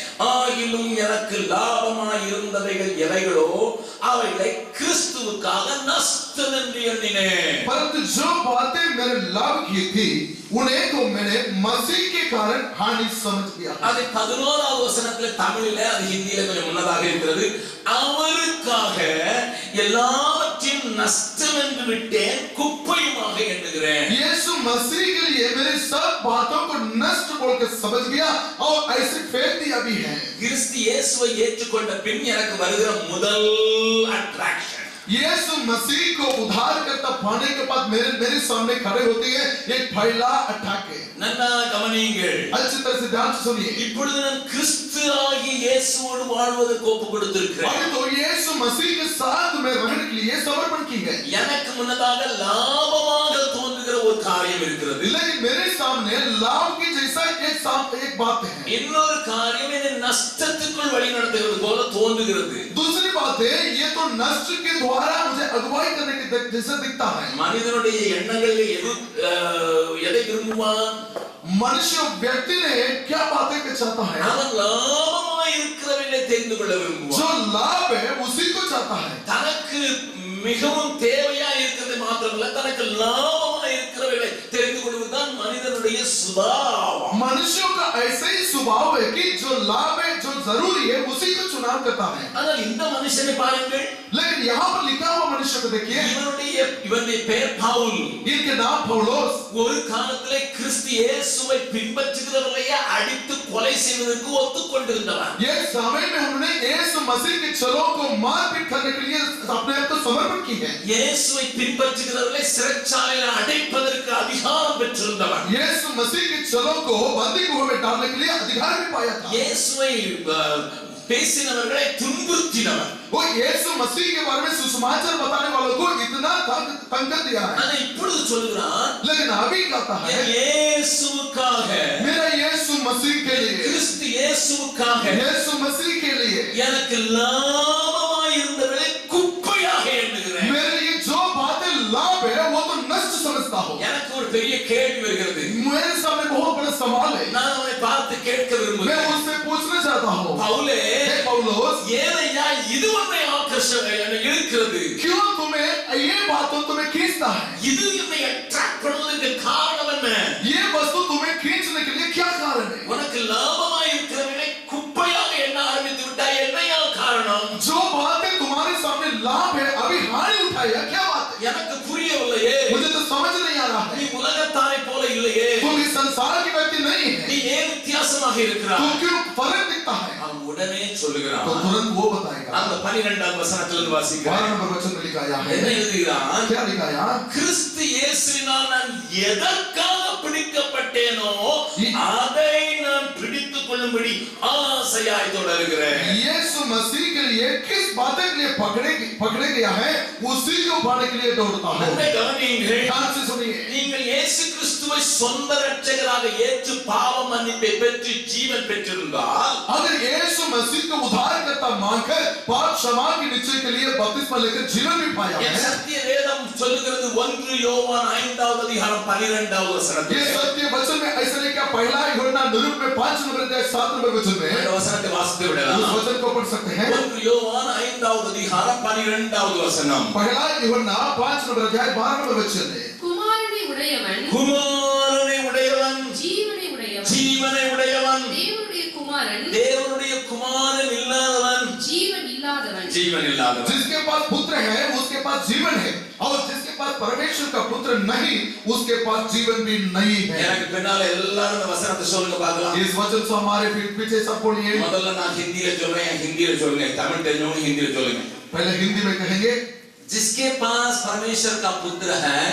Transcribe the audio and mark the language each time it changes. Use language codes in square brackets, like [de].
[ta] ஆகிலும் எனக்கு லாபமாய் இருந்தவைகள் எவைகளோ அவைகளை கிறிஸ்துவுக்காக நஷ்டம் என்று எண்ணினேன். [hi] परंतु जो बातें मेरे लाभ की थी उन्हें तो मैंने मसीह के कारण हानि समझ लिया. [ta] அது 11வது வசனத்துல தமிழில அது ஹிந்தியில கொஞ்சம் முன்னதாக இருக்கிறது. அவருக்காக எல்லாவற்றையும் நஷ்டம் என்று விட்டேன், குப்பையுமாக எண்ணுகிறேன். [hi] यीशु मसीह के लिए मेरे सब बातों को नष्ट बोलकर समझ गया और ऐसे फेंक दिया भी है. [ta] கிறிஸ்து இயேசுவை ஏற்றுக்கொண்ட பின் எனக்கு வருகிற முதல் அட்ராக்ஷன், [hi] यीशु मसीह को उद्धारकर्ता पाने के बाद मेरे सामने खड़े होते हैं एक पहला अटैक. [ta] நன்னா கவனியுங்கள். [hi] अच्छी तरह से ध्यान से सुनिए. [ta] இப்பொழுது நான் கிறிஸ்து ஆகிய இயேசுவோடு வாழ்வதற்கு ஒப்பு கொடுத்திருக்கிறேன். [hi] अभी तो यीशु मसीह के साथ में रहने के लिए समर्पण की है. [ta] எனக்கு முன்னதாக லாபமாக தோன்றுகிற ஒரு காரியம் இருக்கிறது. [hi] लेकिन मेरे सामने लाभ की जैसा एक बात है. [ta] இன்னொரு காரியம் என்னை நஷ்டத்துக்குள் வழி நடத்துகிறது போல தோன்றுகிறது. [hi] दूसरी बात है ये तो नष्ट के द्वारा मुझे अगुवाई करने के जैसा दिखता है. [ta] மனிதனுடைய எண்ணங்களில் எதை விரும்புவான்? [hi] मनुष्य व्यक्ति ने क्या बातें कर चाहता है? [ta] அவன் லாபமாய் இருக்கிறவனை தெரிந்து கொள்ள விரும்புவான். [hi] जो लाभ है उसी को चाहता है. [ta] தனக்கு மிகவும் தேவையா இருக்கிறது மாத்திரமல்ல, தனக்கு லாபமாய் இருக்கிறவனை தெரிந்து கொள்வதுதான் மனிதனுடைய சுபாவம். [hi] मनुष्यों का ऐसा ही स्वभाव है कि जो लाभ है जो जरूरी है उसी को चुनाव करता है. [ta] ஆனால் இந்த மனுஷனை பாருங்கள். [hi] लेकिन यहाँ पर लिखा हुआ मनुष्य को देखिए. [ta] இவனுடைய பெயர் பவுல். [hi] इनके नाम पौलुस. [ta] ஒரு காலத்திலே கிறிஸ்து இயேசுவை பின்பற்றுகிறவர்களையே அடித்து கொலை செய்வதற்கு ஒத்துக்கொண்டிருந்தவன். [hi] ये समय में उन्होंने यीशु मसीह के चलों को मारपीट करने के लिए अपने आप को समर्पण की है. [ta] இயேசுவை பின்பற்றுகிறவர்களை சிறைச்சாலையில் அடைப்பதற்கு அதிகாரம் பெற்றிருந்தவன். [hi] यीशु मसीह के चलों को बंदी गृह में डालने के लिए अधिकार भी पाया था. [ta] இயேசுவை பேசினவர்களை துன்புறுத்தினவன். [hi] वो यीशु मसीह के बारे में सुसमाचार बताने वालों को इतना तंग कर दिया है. [ta] ஆனா இப்பொழுது சொல்கிறான், [hi] लेकिन अभी कहता है [ta] இயேசுவுக்காக, [hi] मेरा यीशु मसीह के लिए, [ta] கிறிஸ்து இயேசுவுக்காக [hi] यीशु मसीह के लिए [ta] எனக்கு லாபமாய் இருந்தவர்களை குப்பையாக எண்ணுகிறேன். [hi] मेरे लिए जो बातें लाभ है वो तो नष्ट समझता हो. [ta] எனக்கு ஒரு பெரிய கேள்வி வருகிறது. [hi] मेरे सामने बहुत बड़ा सवाल है. [ta] நான் அவனை பார்த்து கேட்க [hi] मैं [ta] விரும்புகிறேன். [hi] उससे पूछना चाहता हूँ, [ta] பவுலே, [hi] हे पौलुस, [ta] ஏனையா இது உன்னை இழுக்கிறது? [hi] क्यों तुम्हें ये बात तुम्हें खींचता है? [ta] இது என்னை அட்ராக்ட் பண்ணுவதற்கு காரணம் என்ன? [hi] ये वस्तु तुम्हें खींचने के लिए क्या कारण है? [ta] உனக்கு லாபமாய் இருக்கிறவனை குப்பையாக எண்ண ஆரம்பித்து விட்டாய். என்னையா காரணம்? [hi] जो बातें तुम्हारे सामने लाभ है अभी हानि उठाई है, क्या बात है? [ta] எனக்கு புரியவில்லையே. [hi] मुझे तो समझ नहीं आ रहा [ta] நீ [hi] है. [ta] உலகத்தாரை போல இல்லையே. [hi] तुम इस संसार की व्यक्ति नहीं [ta] நீ [hi] है. [ta] ஏன் வித்தியாசமாக இருக்கிறாய்? [hi] तुम क्यों फर्क दिखता है? [ta] அவன் உடனே சொல்லுகிறான். [hi] तो तुरंत वो बताएगा. [ta] அந்த 12வது வசனத்திலிருந்து வாசிக்கிறேன். [hi] 12 नंबर वचन में लिखा है. [ta] என்ன எழுதுகிறான்? [hi] क्या लिखा है? [ta] கிறிஸ்து இயேசுவினால் நான் எதற்காக பிடிக்கப்பட்டேனோ அதை நான் பிடித்துக் கொள்ளும்படி ஆசையாய் தொடர்கிறேன். [hi] यीशु मसीह के लिए किस बातें के लिए पकड़े गया है उसी को पाने के लिए दौड़ता हूं. [ta] நன்றாக கவனியுங்கள். [hi] ध्यान से सुनिए. [ta] நீங்கள் இயேசு கிறிஸ்துவை சொந்த இரட்சகராக ஏற்று பாவ மன்னிப்பை பெற்று ஜீவன் பெற்றிருந்தால், [hi] अगर यीशु मसीह को उद्धारकर्ता मानकर पाप क्षमा के निश्चय के लिए बपतिस्मा लेकर जीवन भी पाया [ta] என் [hi] है. [ta] சத்திய வேதம் சொல்லுகிறது 1 யோவான் 5வது அதிகாரம் 12வது [hi] ये [ta] வசனத்தில். [hi] सत्य वचन में ऐसा लिखा पहला यूहन्ना निरूप में 5 नंबर अध्याय 7 नंबर वचन में [ta] இந்த வசனத்தை வாசித்து [hi] उस [ta] விடலாம். [hi] वचन को पढ़ सकते हैं. [ta] 1 யோவான் 5வது அதிகாரம் 12வது வசனம். [hi] पहला यूहन्ना 5 नंबर अध्याय 12 नंबर वचन में [ta] குமாரனை உடையவன் குமாரனை உடையவன், ஜீவனை உடையவன், ஜீவனை உடையவன், தேவனுடைய குமாரன் தேவனுடைய குமாரன் இல்லாதவன், ஜீவன் இல்லாதவன். ஜீவன் இல்லாதவன். [hi] जिसके पास पुत्र है उसके पास जीवन है और जिसके पास परमेश्वर का पुत्र नहीं उसके पास जीवन भी नहीं है. [ta] எனக்கு பின்னால எல்லாரும் இந்த வசனத்தை சொல்லுங்க பார்க்கலாம். [hi] इस वचन से हमारे पीछे सब बोलिए. [ta] முதல்ல நான் ஹிந்தியில சொல்றேன், ஹிந்தியில சொல்லுங்க. தமிழ் தெரிஞ்சவங்க ஹிந்தியில சொல்லுங்க. [hi] पहले हिंदी में कहेंगे. जिसके पास परमेश्वर का पुत्र है